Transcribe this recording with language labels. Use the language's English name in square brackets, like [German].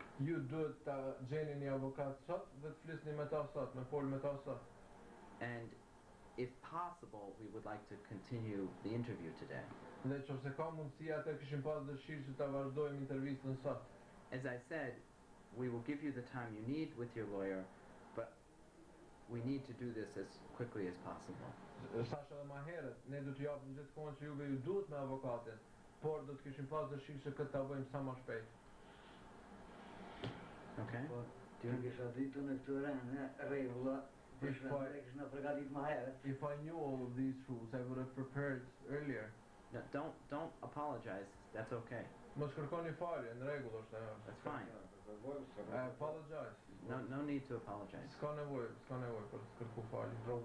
[Albanian] Ju duhet ta gjeni një avokat sot dhe të flisni me ta sot, me fol me ta sot. [English] And if possible, we would like to continue the interview today. [Albanian] Dhe nëse ka mundësi atë kishim pas dëshirë që ta vazhdojmë intervistën sot. [English] As I said, we will give you the time you need with your lawyer, but we need to do this as quickly as possible. [Albanian] Thash edhe më herët, ne do t'ju japim gjithë kohën që juve ju duhet me avokatin, por do të kishim pas dëshirë që këtë ta bëjmë sa më shpejt. [English] Okay? [Albanian] Po, ti kisha ditur në këto rregulla, për shembull, e kishna përgatit më herët. [English] If I knew all of these rules, I would have prepared earlier. No, don't apologize. That's okay. [Albanian] Mos kërkoni falje, në rregull është ajo. [English] That's fine. I apologize. No need to apologize. [Albanian] S'ka nevojë për të kërku falje.